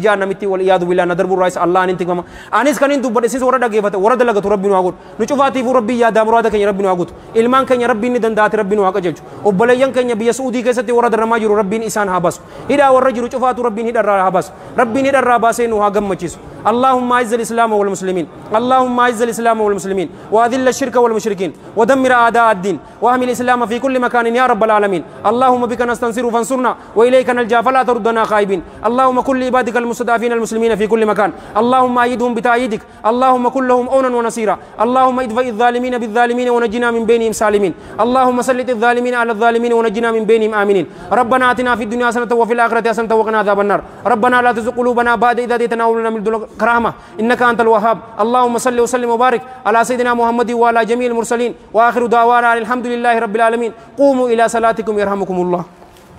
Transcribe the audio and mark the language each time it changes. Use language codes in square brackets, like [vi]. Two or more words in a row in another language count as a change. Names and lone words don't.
[om] jahannamitti wal iyaadu bilaa nadarburraa isa Allah hin tikfama anis kanin dubbadhe sis warra dhageeffate warra dalagatu rabbi nu haa godhu nu cufaatiif rabbi yaadaa muraada keenya rabbi nu haa godhu ilmaan keenya rabbi ni dandaate rabbi nu haa qajeelchu obboleeyyan keenya biyya Suudii keessatti warra darramaa jiru rabbiin isaan haa baasu hidhaa warra jiru cufaatu rabbiin hidharraa haa baasu rabbiin hidharraa baasee nu haa gammachiisu [ar] اللهم اعز الاسلام والمسلمين اللهم اعز الاسلام والمسلمين واذل الشرك والمشركين ودمر اعداء الدين واحمي الاسلام في كل مكان يا رب العالمين اللهم بك نستنصر فانصرنا واليك نلجا فلا تردنا خائبين اللهم كل عبادك المستضعفين المسلمين في كل مكان اللهم ايدهم بتأييدك اللهم كن لهم عونا ونصيرا اللهم ادفع الظالمين بالظالمين ونجنا من بينهم سالمين اللهم سلط الظالمين على الظالمين ونجنا من بينهم امنين ربنا اتنا في الدنيا حسنه وفي الاخره حسنه وقنا عذاب النار ربنا لا تزغ قلوبنا بعد إذ هديتنا وهب لنا من لدنك كرامة إنك أنت الوهاب اللهم صل وسلم وبارك على سيدنا محمد وعلى جميع المرسلين وآخر دعوانا الحمد لله رب العالمين قوموا إلى صلاتكم يرحمكم الله